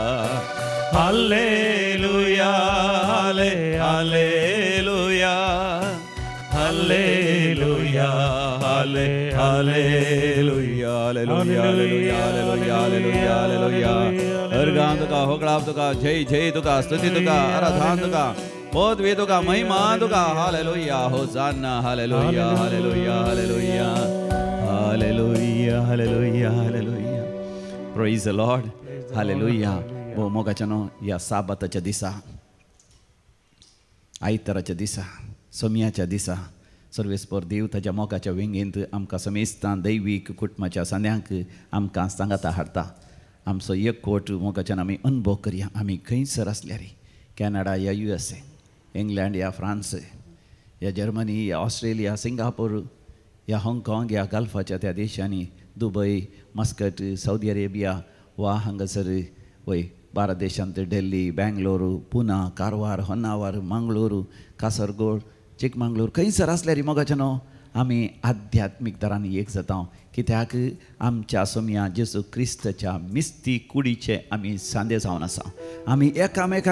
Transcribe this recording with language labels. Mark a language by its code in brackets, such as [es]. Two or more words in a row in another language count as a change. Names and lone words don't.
[kok] हालेलुया हाले हालेलुया हालेलुया हाले हालेलुया हालेलुया हालेलुया हालेलुया हालेलुया अर्गां तुका होकळाव तुका जय जय तुका स्तुती तुका आराधना तुका पदवी तुका महिमा तुका हालेलुया होसाना हालेलुया हालेलुया हालेलुया हालेलुया हालेलुया हालेलुया [en] Praise the Lord [kok] हालेलुया ओ मोगाचनो या साबाताच्या दिसा आयताराच्या दिसा सोम्याच्या दिसा सर्वेस्पर देव ताच्या मोगाच्या वेंगेंत आमकां समेस्तां दैवीक कुटुंबाच्या सांद्यांक आमकां सांगाता हाडटा आमचो एकवट मोगाच्यान आमी अनुभव करया आमी खंयसर आसल्यार कॅनडा या USA इंग्लंड या फ्रांस या जर्मनी या ऑस्ट्रेलिया सिंगापूर या हाँगकाँग या गल्फाच्या त्या देशांनी दुबय मस्कट सौदी अरेबिया वा हांगासर वय भारत देशांत दिल्ली बेंगलोरू पुना कारवार होन्नावर मंगळूरू कासरगोड चिकमंगळूर खंयसर आसल्यार मोगाच्यानो आमी आध्यात्मीक दरांनी एक जाता कित्याक आमच्या सोम्या जेसू क्रिस्ताच्या मिस्ती कुडीचे आमी सांदे जावन आसा आमी एकामेका